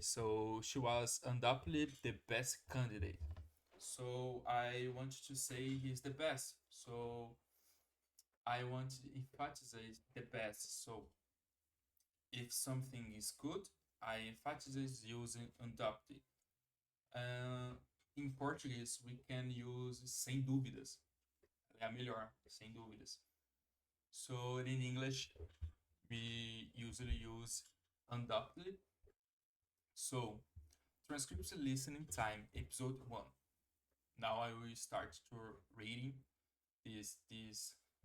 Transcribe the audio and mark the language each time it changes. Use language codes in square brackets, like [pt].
[en] So she was undoubtedly the best candidate. So I want to say he's the best. So I want to emphasize the best. So if something is good, I emphasize using undoubtedly. [pt] Em português, [en] we can use [pt] sem dúvidas. É a melhor, sem dúvidas. [en] So in English, we usually use undoubtedly. So, transcript listening time, episode 1. Now I will start to reading this.